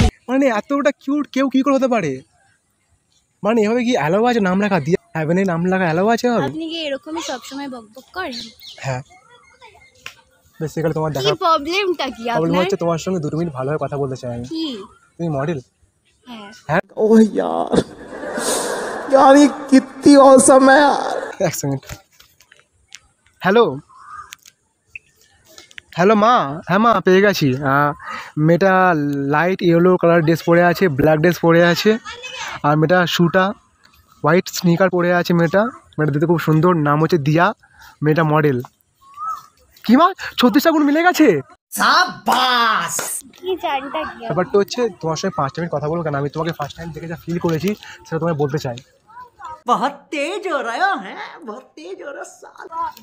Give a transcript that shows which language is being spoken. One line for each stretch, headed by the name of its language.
Bangla: মানে এতটা কিউট কেউ কি করে হতে পারে? মানে এভাবে কি অ্যালাউ আছে নাম লেখা দিয়ে? হ্যাভেনে নাম লেখা অ্যালাউ আছে? হবে আপনি কি এরকমই সবসময় বকবক করেন? হ্যাঁ বেসিক্যালি তোমার কি দেখা প্রবলেমটা কি প্রবলেম আপনার? হচ্ছে তোমার সঙ্গে 2 মিনিট ভালোভাবে কথা বলতে চাই আমি। কি? তুমি মডেল? হ্যাঁ। হ্যাঁ
Hindi: ओह यार यार ये कितनी औसम है यार।
Bangla: এক সেকেন্ড। হ্যালো হ্যালো মা। হ্যাঁ মা পেয়ে গেছি। মেয়েটা লাইট ইয়েলো কালার ড্রেস পরে আছে, ব্ল্যাক ড্রেস পরে আছে, আর মেয়েটা শুটা হোয়াইট স্নিকার পরে আছে। মেয়েটা দেখতে খুব সুন্দর, নাম হচ্ছে দিয়া, মেয়েটা মডেল। কি মা 36টা গুণ মিলে গেছে? কি জানটা কি? ব্যাপারটা হচ্ছে তোমার সঙ্গে 5 মিনিট কথা বলবো কেন আমি তোমাকে ফার্স্ট টাইম দেখে যা ফিল করেছি সেটা তোমায় বলতে চাই।
Hindi: बहुत तेज हो रहा है बहुत तेज हो रहा साला।